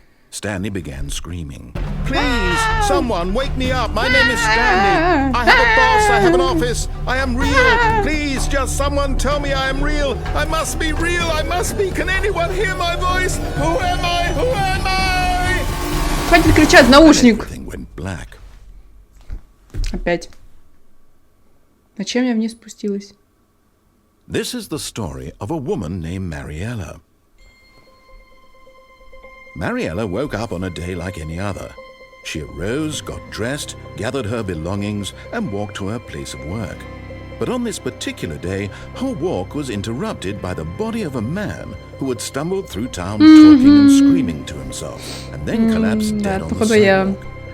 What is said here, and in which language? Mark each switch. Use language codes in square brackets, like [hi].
[en] Stanley began screaming. Please, someone wake me up. My name is Stanley. I have a boss. I have an office. I am real. Please, just someone tell me I am real. I must be real. I must be. Can anyone hear my voice? Who am I? Who am I? [ru] Хватит кричать в наушник. [en] Everything went black. [ru] Опять. Зачем я вниз спустилась? [en] This is the story of a woman named Mariella. Mariella woke up on a day like any other. She arose, got dressed, gathered her belongings, and walked to her place of work. But on this particular day, her walk was interrupted by the body of a man who had stumbled through town talking and screaming to himself, and then collapsed dead on the sidewalk.